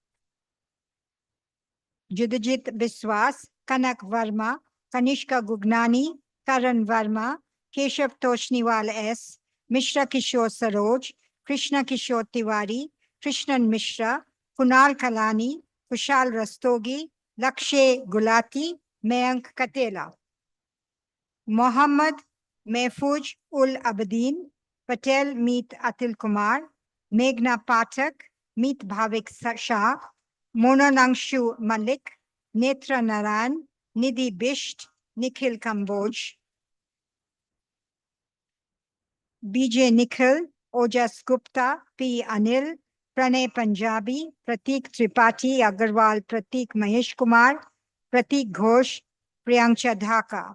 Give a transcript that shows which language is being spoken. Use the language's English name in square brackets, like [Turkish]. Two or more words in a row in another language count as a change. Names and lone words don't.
[English] Judajit Biswas, Kanak Verma, Kanishka Gugnani, Karan Verma, Keshav Toshniwal S, Mishra Kishore Saroj, Krishna Kishore Tiwari, Krishnan Mishra, Kunal Kalani, Kushal Rastogi, Lakshay Gulati, Mayank Katela. Mohammad Mehfooz Ul Abedin, Patel Meet Atil Kumar, Meghna Pathak, Meet Bhavik Shah, Mona Nangshu Malik, Netra Naran, Nidhi Bisht, Nikhil Kamboj, BJ Nikhil, Ojas Gupta, P. Anil, Pranay Punjabi, Pratik Tripathi, Agarwal Pratik Mahesh Kumar, Pratik Ghosh, Priyanksha Dhaka.